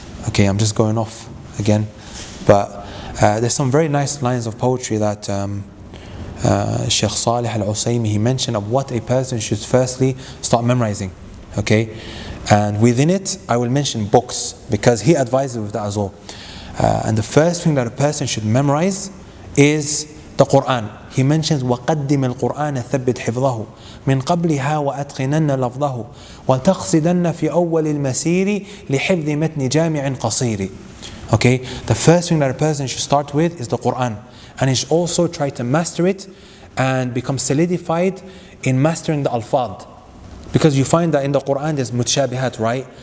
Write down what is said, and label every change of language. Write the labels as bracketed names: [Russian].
[English] Okay, I'm just going off again, but there's some very nice lines of poetry that Shaykh Salih al-Usaymi, he mentioned of what a person should firstly start memorizing. Okay, and within it I will mention books because he advises with that as well. And the first thing that a person should memorize is the Quran. He mentions [Arabic] وَقَدِّمِ الْقُرْآنَ ثَبِّتْ حِفْظَهُ مِنْ قَبْلِهَا وَأَتْقِنَنَّ لَفْظَهُ وَتَقْصِدَنَّ فِي أَوَّلِ الْمَسِيرِ لِحِفْظِ مَتْنِ جَامِعٍ قَصِيرِ. [English] Okay, the first thing that a person should start with is the Quran, and he should also try to master it and become solidified in mastering the alfad, because you find that in the Quran there's mutashabihat, right?